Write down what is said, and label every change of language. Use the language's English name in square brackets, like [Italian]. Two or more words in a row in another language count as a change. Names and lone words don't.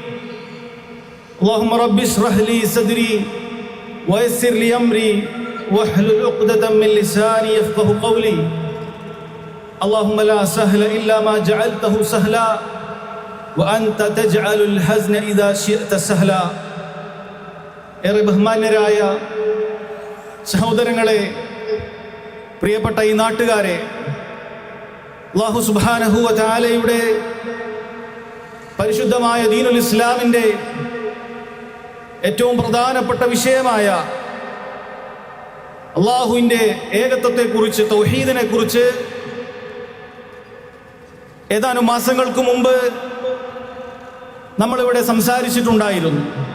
[Arabic] اللهم رب اشرح لي صدري ويسر لي أمري واحلل عقدة من لساني يفقه قولي. اللهم لا سهل إلا ما جعلته سهلا وأنت تجعل الحزن إذا شئت سهلا. [Malayalam] ഏറെ ബഹുമാന്യരായ സഹോദരങ്ങളെ, പ്രിയപ്പെട്ട ഈ നാട്ടുകാരെ, [Arabic] الله سبحانه وتعالى [Malayalam] പരിശുദ്ധമായ [Arabic] دين الإسلام [Malayalam] ഏറ്റവും പ്രധാനപ്പെട്ട വിഷയമായ അള്ളാഹുവിൻ്റെ ഏകത്വത്തെക്കുറിച്ച്, തൗഹീദിനെ കുറിച്ച് ഏതാനും മാസങ്ങൾക്ക് മുമ്പ് നമ്മളിവിടെ സംസാരിച്ചിട്ടുണ്ടായിരുന്നു.